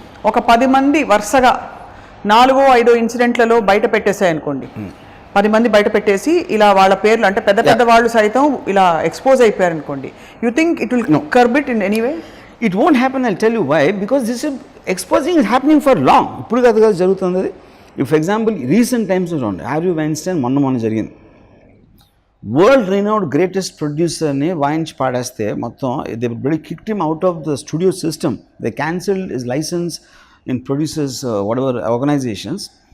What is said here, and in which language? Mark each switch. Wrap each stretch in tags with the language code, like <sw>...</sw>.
<te>ఒక 10 మంది వరుసగా 4-5 ఇన్సిడెంట్లలో బయట పెట్టేసాయి అనుకోండి, 10 మంది బయట పెట్టేసి ఇలా వాళ్ళ పేర్లు అంటే పెద్ద పెద్ద వాళ్ళు సైతం ఇలా ఎక్స్పోజ్ అయిపోయారు అనుకోండి,</te> <en>You think it will curb it in any way? It won't happen, I'll tell you why. Because this is exposing is happening for long.</en> <te>ఇప్పుడు కదా జరుగుతుంది. ఫర్ ఎగ్జాంపుల్ రీసెంట్ టైమ్స్ చూడండి, హార్వీ వైన్స్టైన్ మొన్న జరిగింది.</te> <en>world renowned greatest ప్రొడ్యూసర్ని</en> <te>వాయించి పాడేస్తే మొత్తం</te> <en>They body kicked him out of the studio system. They cancelled his licence in producers whatever organisations.</en>